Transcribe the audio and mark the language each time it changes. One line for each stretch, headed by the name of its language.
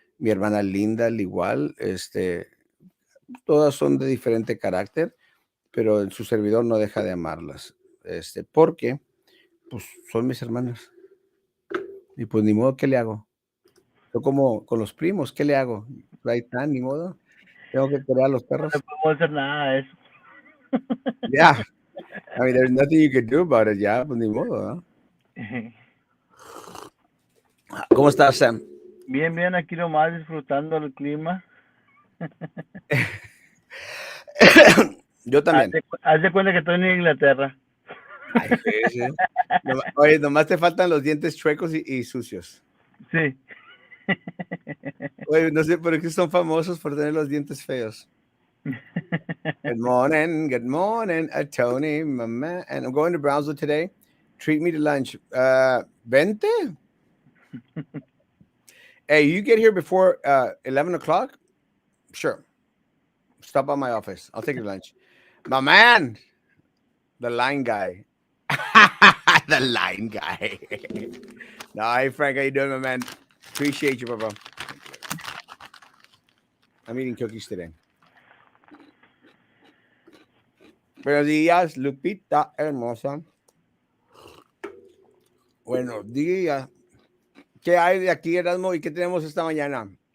Spanish: Mi hermana Linda, al igual, todas son de diferente carácter, pero en su servidor no deja de amarlas, porque pues son mis hermanas. Y pues ni modo, ¿qué le hago? Yo como con los primos, ¿qué le hago? Ahí está, ni modo. Tengo que querer a los No le perros. podemos hacer nada a eso.
English: Yeah, I mean, there's nothing you can do about it.
Spanish: Ya, pues ni modo, ¿no? ¿Cómo estás, Sam? Bien, bien, aquí nomás disfrutando el clima. Yo también. Haz de cuenta que estoy en Inglaterra. Ay, sí, sí. Oye, nomás te faltan los dientes chuecos y sucios. Sí. Oye, no sé por qué son famosos por tener los dientes feos.
English: Good morning, Tony, my man. And I'm going to Brownsville today. Treat me to lunch.
Spanish: Vente?
English: Hey, you get here before 11 o'clock? Sure. Stop by my office. I'll take you to lunch. My man, the line guy. The line guy. No, hey, Frank, how you doing, my man? Appreciate you, bro. I'm eating cookies today.
Spanish: Buenos días, Lupita hermosa. Buenos días. ¿Qué hay de aquí, Erasmo? ¿Y qué tenemos esta mañana?